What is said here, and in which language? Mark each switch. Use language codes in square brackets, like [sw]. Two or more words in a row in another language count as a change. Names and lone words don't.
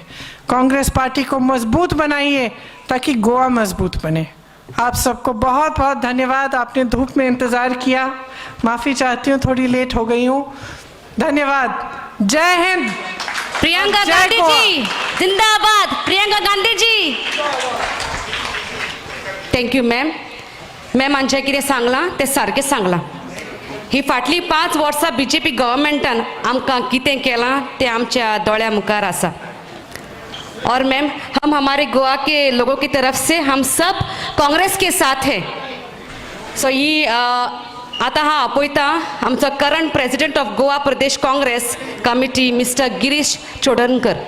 [hi] कांग्रेस पार्टी को मजबूत बनाइए ताकि गोवा मजबूत बने। आप सबको बहुत बहुत धन्यवाद। आपने धूप में इंतज़ार किया, माफ़ी चाहती हूँ थोड़ी लेट हो गई हूँ। धन्यवाद। जय हिंद। प्रियंका गांधी जी जिंदाबाद। प्रियंका गांधी जी। [en] thank you ma'am. [kok] मॅम हांचे कितें सांगलां तें सारकें सांगलां. ही फाटली 5 वर्सां बीजेपी गव्हर्मेंटान आमकां कितें केलां तें आमच्या दोळ्या मुखार आसा. [hi] और मैम हम हमारे गोवा के लोगों की तरफ से हम सब कांग्रेस के साथ हैं. [kok] सो ही आता हा आपयता आमचो [en] current president of [kok] गोवा प्रदेश काँग्रेस कमिटी मिस्टर गिरीश चोडणकर.